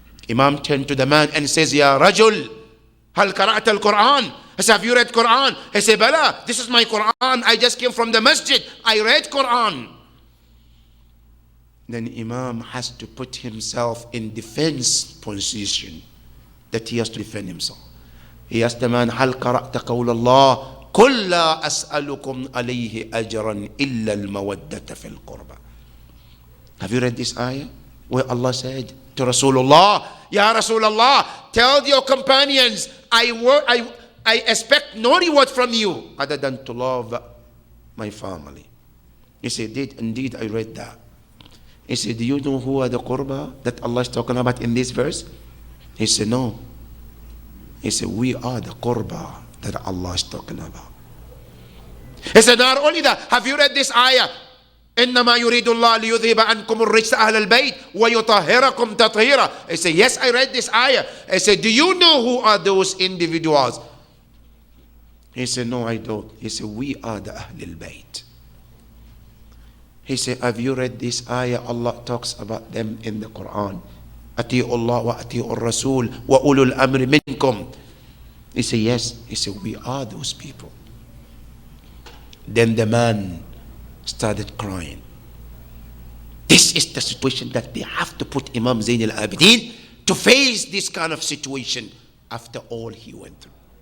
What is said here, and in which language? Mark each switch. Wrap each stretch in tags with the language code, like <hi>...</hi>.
<en>Imam turned to the man and says,</en> <ar>Ya Rajul, hal qara'at al-Quran?</ar> <en>He said, have you read Quran? He said, Bala, this is my Quran. I just came from the masjid. I read Quran. Then Imam has to put himself in defense position, that he has to defend himself. He asked the man,</en> <ar>هل قرأت قول الله قل لا أسألكم عليه أجرا إلا المودة في القربى.</ar> <en>Have you read this ayah where Allah said to Rasulullah, Ya Rasulullah, tell your companions, I expect no reward from you other than to love my family. He said, indeed I read that. He said, do you know who are the qurba that Allah is talking about in this verse? He said, no. He said, we are the qurba that Allah is talking about. He said, not only that, have you read this ayah?</en> <ar>إنما يريد الله ليذهب عنكم الرجس أهل البيت ويطهركم تطهيرا.</ar> <en>He said, yes, I read this ayah. He said, do you know who are those individuals? He said, no, I don't. He said, we are the Ahlul Bayt. He said, have you read this ayah? Allah talks about them in the Quran.</en> <ar>أطيعوا الله وأطيعوا الرسول وأولو الأمر منكم.</ar> <en>He said, yes. He said, we are those people. Then the man started crying. This is the situation that they have to put Imam Zain al-Abidin to face this kind of situation after all he went through.</en>